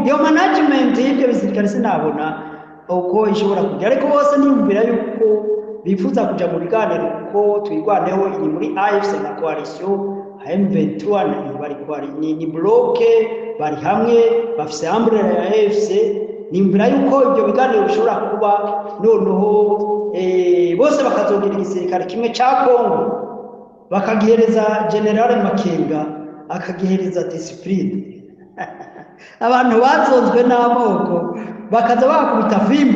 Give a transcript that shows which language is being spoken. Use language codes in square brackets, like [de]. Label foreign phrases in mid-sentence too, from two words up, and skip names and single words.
[rn] Iyo management y'ibyo bisirikare sinabona uko ishobora kujya, ariko bose niyumvira yuko bifuza kuja mu biganiro, kuko twigwaneho iri muri AFC na coalition M23 ni bloke bari hamwe bafise umbrella ya AFC. Nimvira yuko ibyo biganiro bishobora kuba noneho bose bakazogira igisirikare kimwe cya Kongo, bakagihereza General Makenga, akagihereza discipline. Abantu bazonzwe n'amoko bakaza bakubita fimbo.